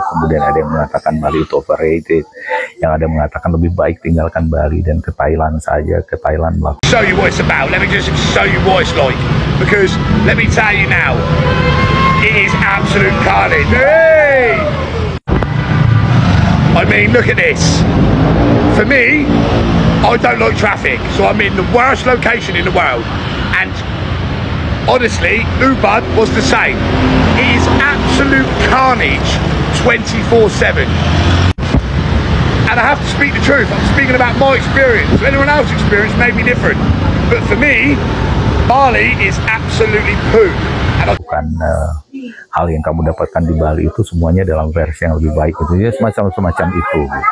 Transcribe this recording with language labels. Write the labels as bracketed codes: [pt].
[id] Kemudian ada yang mengatakan Bali itu overrated, yang ada mengatakan lebih baik tinggalkan Bali dan ke Thailand saja, ke Thailand melakukan. [en] Show you what it's about. Let me just show you what it's like, because let me tell you now, it is absolute carnage. Hey! I mean, look at this. For me, I don't like traffic, so I'm in the worst location in the world, and honestly, Ubud was the same. It is absolute carnage 24/7. And I have to speak the truth. I'm speaking about my experience. Anyone else's experience may be different. But for me, Bali is absolutely poo. [id] Bukan hal yang kamu dapatkan di Bali itu semuanya dalam versi yang lebih baik. Itu ya semacam itu.